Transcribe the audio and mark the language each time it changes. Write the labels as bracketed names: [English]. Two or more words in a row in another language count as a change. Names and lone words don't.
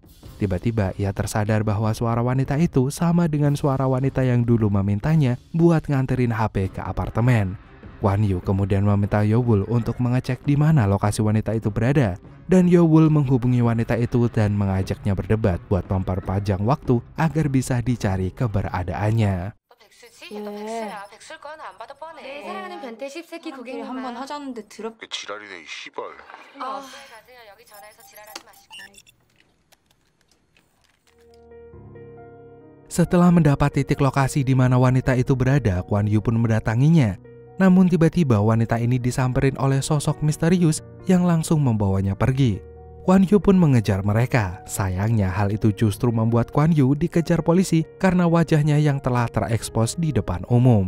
[Indonesian] Tiba-tiba ia tersadar bahwa suara wanita itu sama dengan suara wanita yang dulu memintanya buat nganterin HP ke apartemen. Kwon Yu kemudian meminta Yeowol untuk mengecek di mana lokasi wanita itu berada. Dan Yeowol menghubungi wanita itu dan mengajaknya berdebat buat memperpanjang waktu agar bisa dicari keberadaannya. [Korean] 백수일 거야 안 받아 뻔해. 내 사랑하는 변태 씹새끼 고객님 한번 하자는데 그 지랄이네 이 씨발. 가세요. 여기 전화해서 지랄하지 마시고. [Indonesian] Setelah mendapat titik lokasi di mana wanita itu berada, Kwon Yu pun mendatanginya. Namun tiba-tiba wanita ini disamperin oleh sosok misterius yang langsung membawanya pergi. Kwon Yu pun mengejar mereka. Sayangnya hal itu justru membuat Kwon Yu dikejar polisi karena wajahnya yang telah terekspos di depan umum.